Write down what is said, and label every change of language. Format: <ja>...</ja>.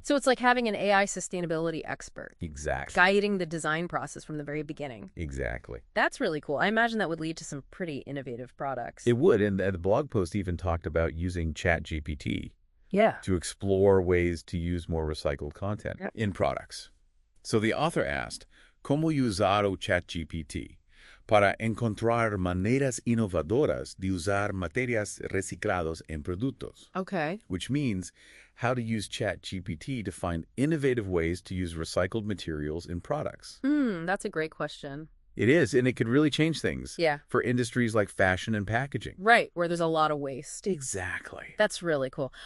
<en>So it's like having an AI sustainability expert. Exactly. Guiding the design process from the very beginning. Exactly. That's really cool. I imagine that would lead to some pretty innovative products. It would, and the blog post even talked about using ChatGPT to explore ways to use more recycled content in products. So the author asked,</en> <es>¿Cómo usar ChatGPT para encontrar maneras innovadoras de usar materias recicladas en productos?</es> <en>Which means how to use ChatGPT to find innovative ways to use recycled materials in products. That's a great question. It is, and it could really change things for industries like fashion and packaging. Right, where there's a lot of waste. Exactly. That's really cool.</en>